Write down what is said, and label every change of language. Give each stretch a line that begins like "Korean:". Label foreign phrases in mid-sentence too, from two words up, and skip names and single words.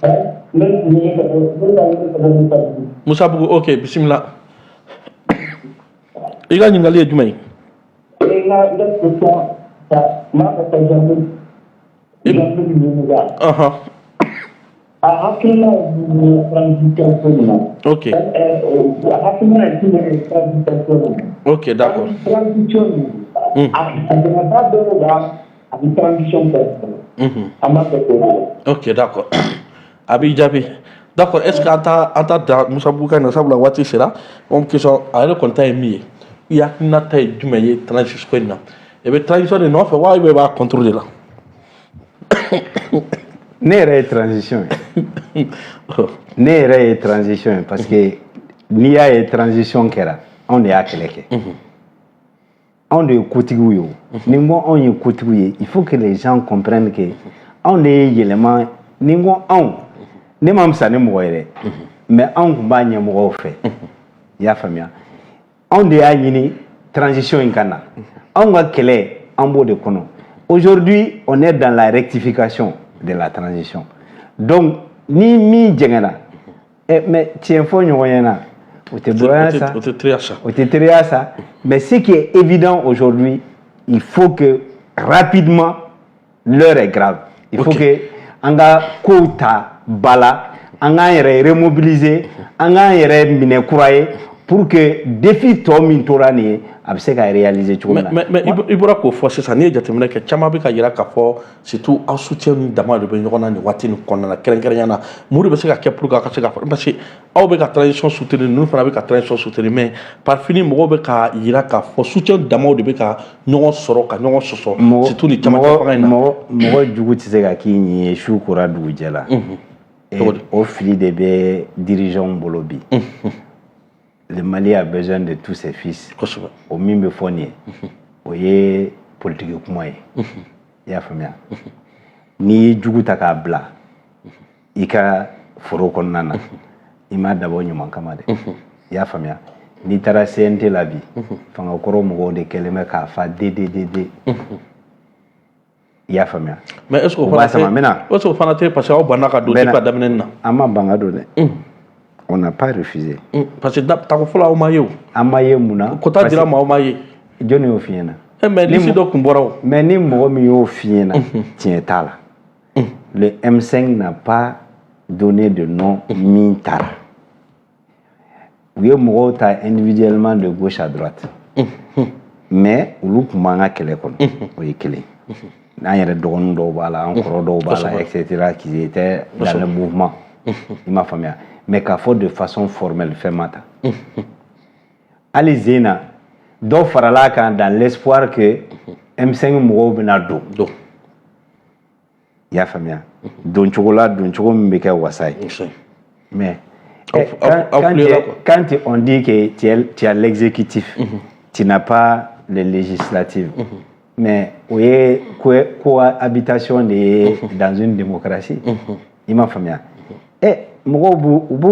Bambara: Musa Bugu ok bisimila i ka ɲininkali ye jumɛn ye
French: ok ok d'accord ok d'accord
Bambara: a b'i jaabi
French: d'accord est ce que
Bambara: an t'a da Musa Bugu kan na sabula waati sera on question a yɛrɛ kɔni ta ye min ye i hakilinata ye jumɛn ye transition ko in na i bɛ transition de nɔfɛ wa i b'a
French: contre de la
Bambara: ne yɛrɛ ye transition ye ne yɛrɛ ye transition ye parce que n'i y'a ye transition kɛra anw de y'a kɛlɛ kɛ anw de ye kotigiw ye o ni n ko anw ye kotigiw ye
French: il faut que les gens comprennent que
Bambara: anw de ye yɛlɛma ni n ko anw ne ma fisa ni mɔgɔ ye dɛ mais anw tun b'a ɲɛmɔgɔw fɛ i y'a faamuya anw de y'a ɲini transition in ka na anw ka kɛlɛ an b'o de kɔnɔ
French: aujourd'hui on est dans la rectification de la
Bambara: transition donc ni min jɛngɛna mais tiɲɛ fɔ ɲɔgɔn ɲɛna o tɛ bonya sa o tɛ teriya sa
French: mais ce qui est évident aujourd'hui il faut que
Bambara: rapidement l'heure est grave il faut que an ka kow ta ba la an k'an yɛrɛ remobiliser an k'an yɛrɛ minɛ kura ye
French: pour que
Bambara: défi tɔ min tora nin ye a bɛ se ka réaliser cogo min na mais i bɔra k'o fɔ sisan n'i ye jateminɛ kɛ caman bɛ ka yira k'a fɔ surtout aw soutien ni dama de bɛ ɲɔgɔn na nin waati nin kɔnɔna na kɛrɛnkɛrɛnya na mun de bɛ se ka kɛ
French: pour que
Bambara: a ka se ka fɔ parce que aw bɛ ka transition soutenir ninnu fana bɛ ka transition soutenir
French: mais par fini
Bambara: mɔgɔw bɛ ka yira k'a fɔ soutien damaw de bɛ ka ɲɔgɔn sɔrɔ ka ɲɔgɔn sɔsɔ surtout ni camancɛ fanga in na mɔgɔ jugu tɛ se ka k'i ɲi ye su kora dugujɛ la o fili de bɛ dirigeants bolo bi
French: le Mali a besoin de tous ses fils
Bambara: o min bɛ fɔ nin ye o ye politique kuma ye i y'a faamuya n'i ye jugu ta k'a bila i ka foro kɔnɔna na i m'a dabɔ ɲuman kama dɛ i y'a faamuya n'i taara CNT la bi fangakɔrɔ mɔgɔw de kɛlen bɛ k'a fa dededede i y'a faamuya
French: mais est-ce que
Bambara: o fana tɛ
French: parce que
Bambara: aw banna ka don depuis a daminɛ na an ma ban ka don dɛ
French: on n'a pas refusé parce que
Bambara: tako fɔlɔ aw ma ye o an ma ye mun na kota dira ma aw ma ye jɔnni y'o f'i ɲɛna mais liste dɔ tun bɔra o mais ni mɔgɔ min y'o f'i ɲɛna tiɲɛ t'a la
French: le M5 n'a pas donné de nom
Bambara: min taara u ye mɔgɔw ta individuellement
French: de gauche à droite mais
Bambara: olu tun b'an ka kɛlɛ kɔnɔ o ye kelen an yɛrɛ dɔgɔnin dɔw b'a la an kɔrɔ dɔw b'a la etc
French: qui étaient dans le mouvement
Bambara: i m'a faamuya mais k'a fɔ
French: de façon formelle
Bambara: fɛn ma ta hali Zena dɔw farala kan
French: dans l'espoir que
Bambara: M5 mɔgɔw bɛna don i y'a faamuya don cogo la don cogo min bɛ kɛ wasa ye
French: mais quand on dit que tu as l'exécutif tu n'as pas le législatif mais
Bambara: o ye cohabitation de ye
French: dans une démocratie
Bambara: i m'a faamuya mɔgɔw b'u